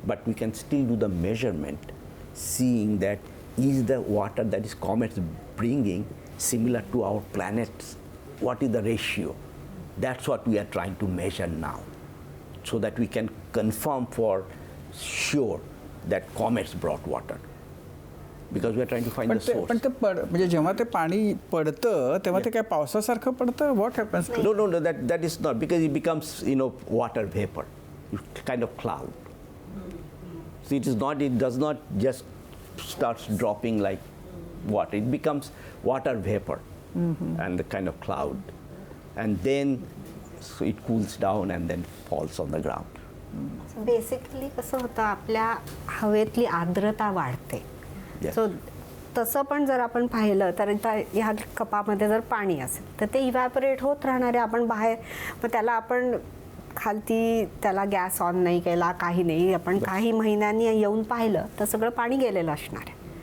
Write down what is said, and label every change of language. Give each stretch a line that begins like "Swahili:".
English: But we can still do the measurement, seeing that is the water that is comets bringing similar to our planets? What is the ratio? That's what we are trying to measure now, so that we can confirm for sure that comets brought water. Because we are trying to find the source.
Marathi: पण ते म्हणजे जेव्हा ते पाणी पडतं तेव्हा ते काय पावसासारखं पडतं?
English: What happens? No, that is not, because it becomes water vapor, kind of cloud. So it does not just starts dropping like water. It becomes water vapor and the kind of cloud, and then so it cools down and then falls on the ground.
Marathi: Basically कसं होतं, आपल्या हवेतली आर्द्रता वाढते. So तसं पण जर आपण पाहिलं तर ह्या कपामध्ये जर पाणी असेल तर ते इव्हॅपोरेट होत राहणारे. आपण बाहेर मग त्याला आपण खालती त्याला गॅस ऑन नाही केला, काही नाही, आपण काही महिन्यांनी येऊन पाहिलं तर सगळं पाणी गेलेलं असणार आहे.